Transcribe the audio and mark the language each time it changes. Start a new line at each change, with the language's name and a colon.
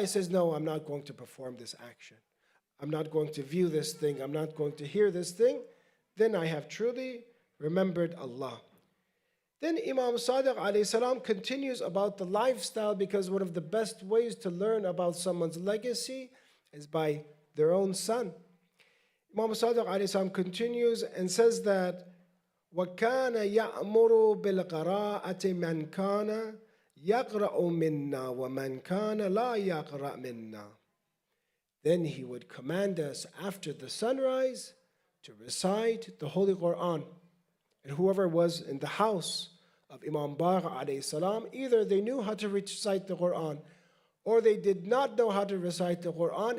English: He says, no, I'm not going to perform this action. I'm not going to view this thing. I'm not going to hear this thing. Then I have truly remembered Allah. Then Imam Sadiq alayhi salam continues about the lifestyle, because one of the best ways to learn about someone's legacy is by their own son. Imam Sadiq alayhi salam continues and says that
Arabic: وَكَانَ يَأْمُرُ بِالْقَرَاءَةِ مَنْ كَانَ يَقْرَأُ مِنَّا وَمَنْ كَانَ لَا يَقْرَأْ مِنَّا.
English: Then he would command us after the sunrise to recite the Holy Quran. And whoever was in the house of Imam Baqir alayhi salam, either they knew how to recite the Quran, or they did not know how to recite the Quran.